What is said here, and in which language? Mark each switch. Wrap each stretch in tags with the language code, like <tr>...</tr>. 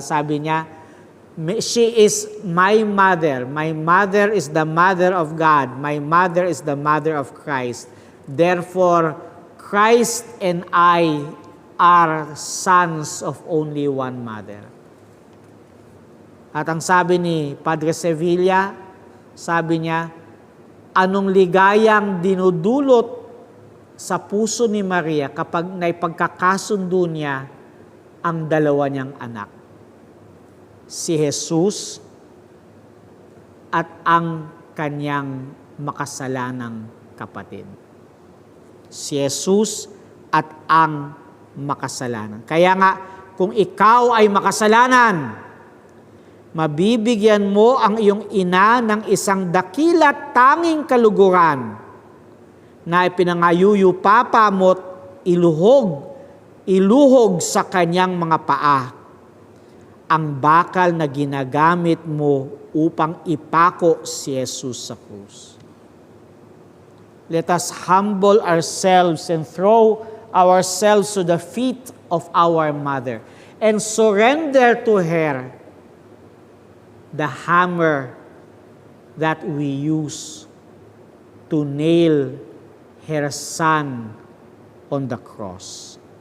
<tl>Sabi niya,</tl> <en>she is my mother. My mother is the mother of God. My mother is the mother of Christ. Therefore, Christ and I are sons of only one mother.</en> <tl>At ang sabi ni Padre Sevilla, sabi niya, anong ligayang dinudulot sa puso ni Maria kapag naipagkakasundo niya ang dalawa niyang anak, si Jesus at ang kanyang makasalanang kapatid. Si Jesus at ang makasalanan. Kaya nga, kung ikaw ay makasalanan, mabibigyan mo ang iyong ina ng isang dakilat tanging kaluguran na ipinangayuyu papa mo't iluhog sa kanyang mga paa ang bakal na ginagamit mo upang ipako si Jesus sa krus.</tl> <en>Let us humble ourselves and throw ourselves to the feet of our mother and surrender to her the hammer that we use to nail her son on the cross.</en>